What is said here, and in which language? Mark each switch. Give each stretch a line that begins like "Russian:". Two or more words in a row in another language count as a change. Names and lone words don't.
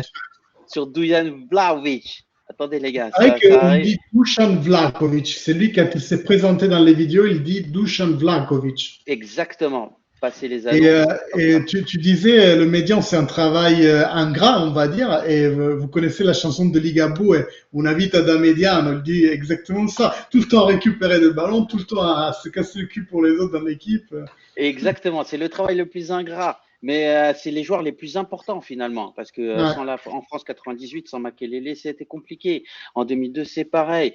French: sur Dujan Vlahovic. Attendez les gars, C'est vrai ça qu'il arrive. dit Dusan Vlahovic. C'est lui qui s'est présenté dans les vidéos, il dit Dusan Vlahovic. Exactement. Passer les Et, annonces comme ça. tu disais, le médian, c'est un travail ingrat, on va dire. Et vous connaissez la chanson de Ligabue, Una vita da mediano, il dit exactement ça. Tout le temps à récupérer le ballon, tout le temps à se casser le cul pour les autres dans l'équipe. Exactement, c'est le travail le plus ingrat, mais c'est les joueurs les plus importants finalement, parce que Ouais, en France 98, sans Makelele, c'était compliqué. En 2002, c'est pareil.